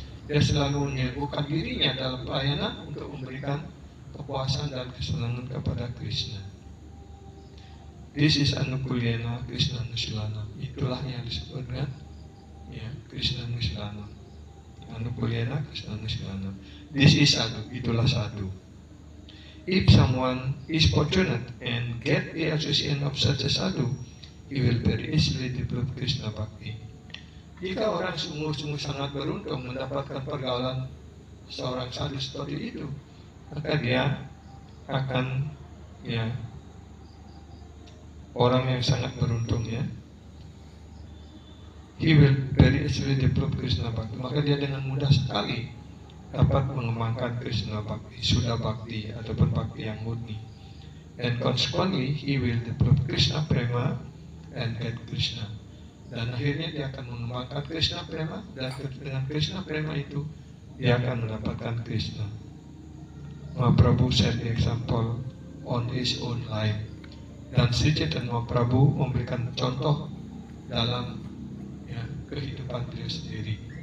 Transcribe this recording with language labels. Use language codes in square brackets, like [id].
[id] Dia selalu menyibukkan dirinya dalam pelayanan untuk memberikan kepuasan dan kesenangan kepada Krishna. [en] This is Anukulena Krishna Nusilana. [id] Itulah yang disebut dengan Krishna Nusilana. [en] Anukulena Krishna Nusilana. This is sadhu. [id] Itulah sadhu. [en] If someone is fortunate and get the association of such a sadhu, he will very easily develop Krishna Bhakti. [id] Jika orang sungguh-sungguh sangat beruntung mendapatkan pergaulan seorang sadhu seperti itu, maka dia akan orang yang sangat beruntung [en] he will very easily develop Krishna Bhakti. [id] Maka dia dengan mudah sekali dapat mengembangkan Krishna Bhakti, Sudha Bhakti ataupun Bhakti yang murni. [en] And consequently he will develop Krishna Prema and get Krishna. [id] Dan akhirnya dia akan mengembangkan Krishna Prema, dan dengan Krishna Prema itu dia akan mendapatkan Krishna. [en] Mahaprabhu set the example on his own life. [id] Dan Sri Chaitanya Mahaprabhu memberikan contoh dalam kehidupan beliau sendiri.